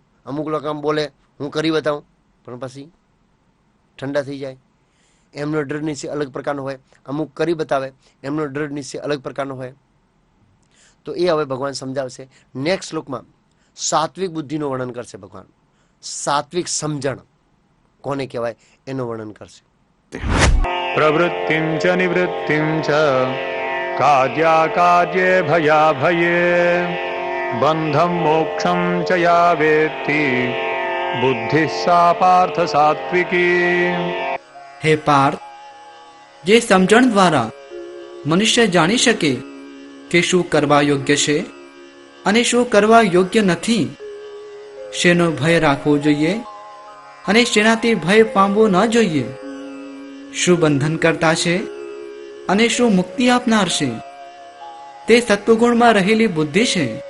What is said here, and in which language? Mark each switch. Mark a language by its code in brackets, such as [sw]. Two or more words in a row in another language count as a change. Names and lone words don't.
[gu] અમુક લોકો આમ બોલે હું કરી બતાવું પણ પછી ઠંડા થઈ જાય, એમનો દૃઢ નિશ્ચય અલગ પ્રકારનો હોય. અમુક કરી બતાવે, એમનો દૃઢ નિશ્ચય અલગ પ્રકારનો હોય. તો એ હવે ભગવાન સમજાવશે. નેક્સ્ટ શ્લોકમાં સાત્વિક બુદ્ધિનું વર્ણન કરશે ભગવાન. સાત્વિક સમજણ કોને કહેવાય એનું વર્ણન કરશે. [sa] प्रवृत्तिं च निवृत्तिं च कार्याकार्ये भयाभये बन्धं मोक्षं च या वेत्ति बुद्धिः सा पार्थ सात्विकी. [gu] હે પાર્થ, જે સમજણ દ્વારા મનુષ્ય જાણી શકે કે શું કરવા યોગ્ય છે અને શું કરવા યોગ્ય નથી, શેનો ભય રાખવો જોઈએ અને શેનાથી ભય પામવો ન જોઈએ, શું બંધન કરતા છે અને શું મુક્તિ આપનાર છે, તે સત્વગુણમાં રહેલી બુદ્ધિ છે.